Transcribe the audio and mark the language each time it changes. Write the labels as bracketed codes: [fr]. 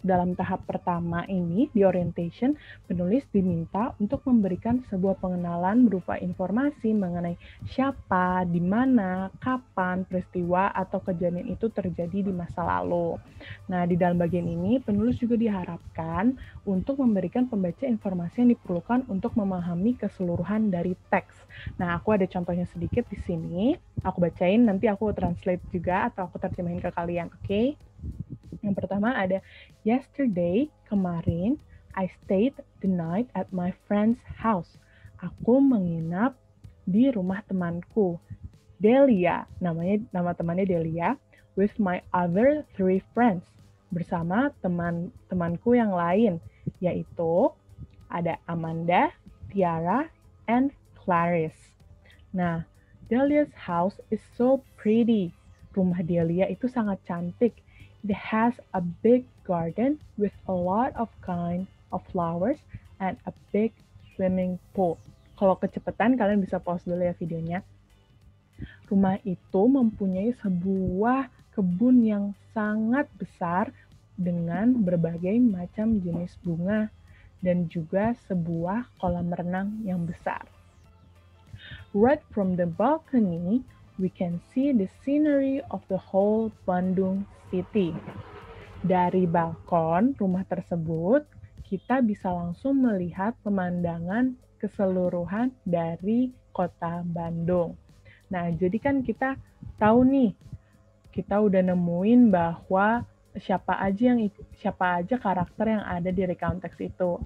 [id] Dalam tahap pertama ini, di orientation, penulis diminta untuk memberikan sebuah pengenalan berupa informasi mengenai siapa, di mana, kapan, peristiwa, atau kejadian itu terjadi di masa lalu. Nah, di dalam bagian ini, penulis juga diharapkan untuk memberikan pembaca informasi yang diperlukan untuk memahami keseluruhan dari teks. Nah, aku ada contohnya sedikit di sini. Aku bacain, nanti aku translate juga atau aku terjemahin ke kalian, oke? Yang pertama ada, [en] yesterday, [id] kemarin, [en] I stayed the night at my friend's house. [id] Aku menginap di rumah temanku. [en] Delia, [id] nama temannya Delia, [en] with my other 3 friends. [id] Bersama teman-temanku yang lain, yaitu ada Amanda, Tiara, and Clarice. [en] Nah, Delia's house is so pretty. [id] Rumah Delia itu sangat cantik. [en] It has a big garden with a lot of kind of flowers and a big swimming pool. [id] Kalau kecepatan, kalian bisa pause dulu ya videonya. Rumah itu mempunyai sebuah kebun yang sangat besar dengan berbagai macam jenis bunga dan juga sebuah kolam renang yang besar. [en] Right from the balcony, we can see the scenery of the whole Bandung city. [id] Dari balkon rumah tersebut, kita bisa langsung melihat pemandangan keseluruhan dari kota Bandung. Nah, jadi kan kita tahu nih, kita udah nemuin bahwa siapa aja karakter yang ada di recount text itu.